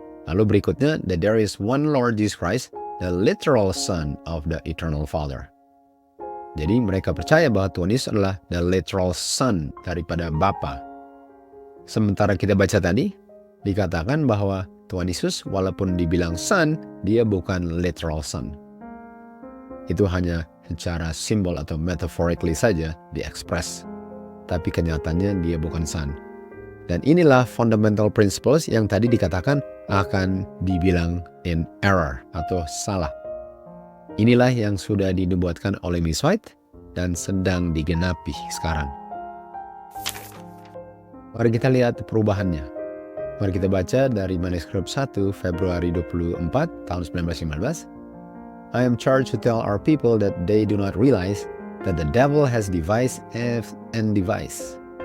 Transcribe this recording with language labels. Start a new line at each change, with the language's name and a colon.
Indonesian: Lalu berikutnya
English: that there is one Lord Jesus Christ, the literal Son of the Eternal Father.
Indonesian: Jadi mereka percaya bahwa Tuhan Yesus adalah the literal Son daripada Bapa. Sementara kita baca tadi, dikatakan bahwa Tuhan Yesus walaupun dibilang Son, dia bukan literal Son. Itu hanya secara simbol atau metaphorically saja diekspres. Tapi kenyataannya dia bukan Son. Dan inilah fundamental principles yang tadi dikatakan akan dibilang in error atau salah. Inilah yang sudah dinubuatkan oleh Miss White dan sedang digenapi sekarang. Mari kita lihat perubahannya. Mari kita baca dari manuskrip 1 Februari 24 tahun 1915.
English: I am charged to tell our people that they do not realize that the devil has devised and devised.